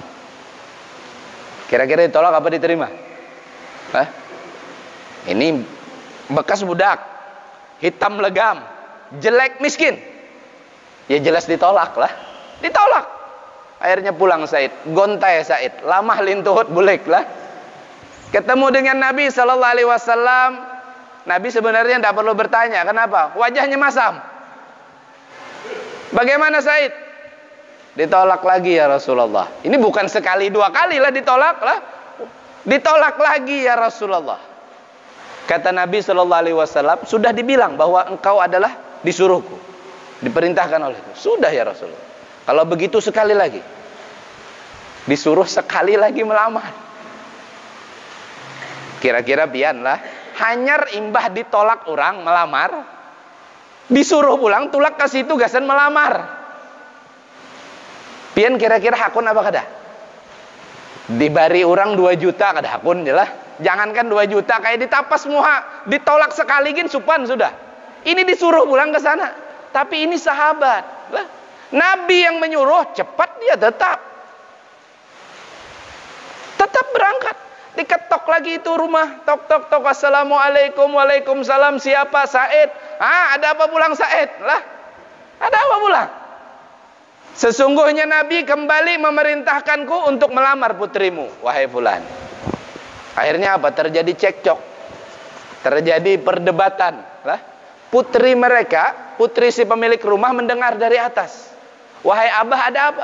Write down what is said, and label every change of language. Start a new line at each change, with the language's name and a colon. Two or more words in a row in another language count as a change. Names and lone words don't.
Indonesian: Kira-kira ditolak apa diterima? Hah? Ini bekas budak, hitam legam, jelek miskin. Ya jelas ditolak lah. Ditolak. Akhirnya pulang Said. Gontai Said.
Banjar: Lamah lintuhut bulik lah.
Indonesian: Ketemu dengan Nabi SAW. Nabi sebenarnya tidak perlu bertanya. Kenapa? Wajahnya masam. Bagaimana Said? Ditolak lagi
Arabic: يا رسول الله.
Indonesian: Ini bukan sekali dua kali lah ditolak lah. Ditolak lagi
Arabic: يا رسول الله.
Indonesian: Kata Nabi SAW, sudah dibilang bahwa engkau adalah disuruhku, diperintahkan olehku. Sudah
Arabic: يا رسول الله.
Indonesian: Kalau begitu sekali lagi. Disuruh sekali lagi melamar.
Banjar: Kira-kira pian lah. Hanyar imbah ditolak orang melamar, disuruh pulang tulak ke situ gasan melamar. Pian kira-kira hakun apa kada? Dibari orang 2 juta kada hakun jelah. Jangankan 2 juta kayak ditapas muha, ditolak sekali gin supan sudah.
Indonesian: Ini disuruh pulang ke sana. Tapi ini sahabat. Lah, Nabi yang menyuruh, cepat dia tetap berangkat. Diketok lagi itu rumah, tok tok tok,
Arabic: السلام عليكم، وعليكم السلام,
Indonesian: siapa? Said. Ada apa pulang Said? Lah, ada apa pulang? Sesungguhnya Nabi kembali memerintahkanku untuk melamar putrimu, wahai fulan. Akhirnya apa? Terjadi cekcok, terjadi perdebatan. Lah, putri mereka, putri si pemilik rumah mendengar dari atas, wahai abah, ada apa?